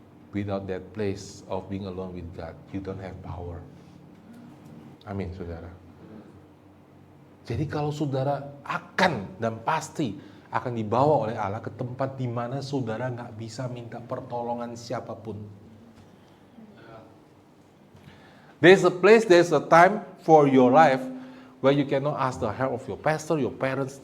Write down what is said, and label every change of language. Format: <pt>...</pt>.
<en>Without that place of being alone with God, you don't have power.</en> <id>Amin, saudara. Jadi kalau saudara akan dan pasti akan dibawa oleh Allah ke tempat di mana saudara nggak bisa minta pertolongan siapapun.</id> <en>There's a place, there's a time for your life where you cannot ask the help of your pastor, your parents.</en>